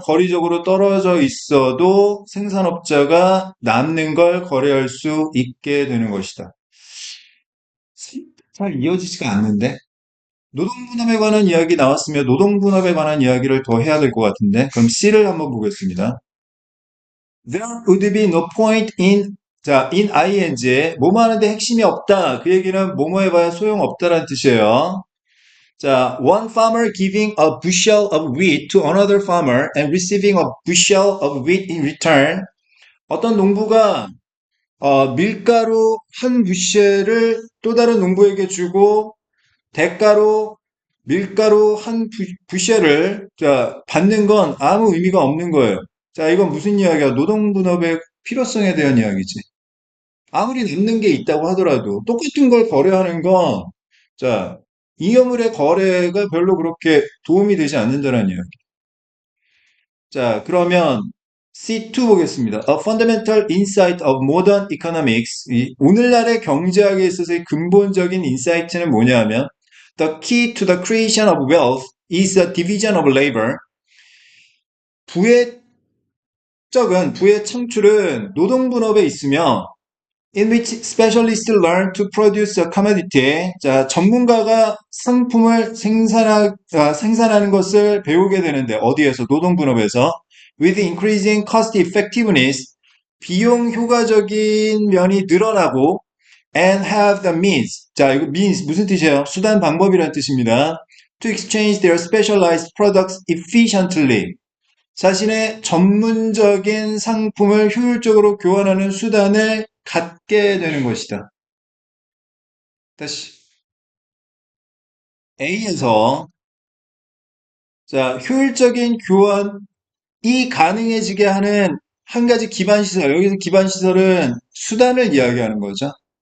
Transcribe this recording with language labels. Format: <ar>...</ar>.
<ko>거리적으로 떨어져 있어도 생산업자가 남는 걸 거래할 수 있게 되는 것이다. 잘 이어지지가 않는데? 노동분업에 관한 이야기 나왔으면 노동분업에 관한 이야기를 더 해야 될 것 같은데? 그럼 C를 한번 보겠습니다.</ko> <en>There would be no point in, 자, in ing에</en> <ko>뭐뭐 하는데 핵심이 없다. 그 얘기는 뭐뭐 해봐야 소용없다라는 뜻이에요.</ko> <en>자, one farmer giving a bushel of wheat to another farmer and receiving a bushel of wheat in return.</en> <ko>어떤 농부가 밀가루 한 부실을 또 다른 농부에게 주고 대가로 밀가루 한 부실을 자, 받는 건 아무 의미가 없는 거예요. 자, 이건 무슨 이야기야? 노동분업의 필요성에 대한 이야기지. 아무리 남는 게 있다고 하더라도 똑같은 걸 거래하는 건, 자, 잉여물의 거래가 별로 그렇게 도움이 되지 않는다는 이야기. 자, 그러면 C2 보겠습니다.</ko> <en>A fundamental insight of modern economics.</en> <ko>오늘날의 경제학에 있어서의 근본적인 인사이트는 뭐냐면,</ko> <en>The key to the creation of wealth is the division of labor.</en> <ko>부의 부의 창출은 노동분업에 있으며</ko> <en>in which specialists learn to produce a commodity.</en> <ko>자, 전문가가 상품을 생산하는 것을 배우게 되는데, 어디에서? 노동분업에서.</ko> <en>With increasing cost effectiveness,</en> <ko>비용 효과적인 면이 늘어나고,</ko> <en>and have the means.</en> <ko>자, 이거 means 무슨 뜻이에요? 수단, 방법이라는 뜻입니다.</ko> <en>To exchange their specialized products efficiently.</en> <ko>자신의 전문적인 상품을 효율적으로 교환하는 수단을 갖게 되는 것이다. 다시 A에서 자, 효율적인 교환이 가능해지게 하는 한 가지 기반 시설, 여기서 기반 시설은 수단을 이야기하는 거죠.</ko>